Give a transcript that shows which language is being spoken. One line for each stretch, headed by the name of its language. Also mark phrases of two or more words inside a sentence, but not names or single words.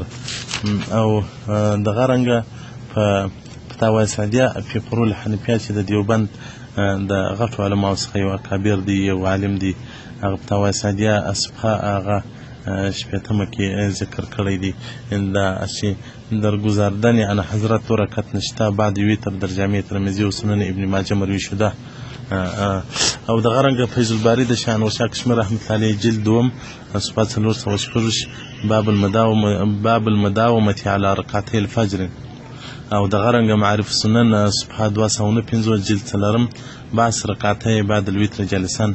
Pashto: او دغه رنګه په فتاوی سعدیه په فروع الحنفیه چې د دیوبند د غټو علماو څخه یو اکابر دی، یو عالم دی، هغه فتاوی سعدیه صفحه هغه 80 کې ذکر کړی دی دا چې
Persian: در گذاردن عن حضرت 2 رکعت نشته بعد ویتر در جامع ترمذی و سنن ابن ماجه مروی شده.
Pashto: او دغه رنګه فیض الباری د شاهنشاه کشمیر رحمت الله علیه جلد 2 صفحه 416 باب المداومه على ركعتي الفجر. او دغه رنګه معارف السنن صفحه 215 جلد 4 بعض رکعتي بعد الوتر جالسا.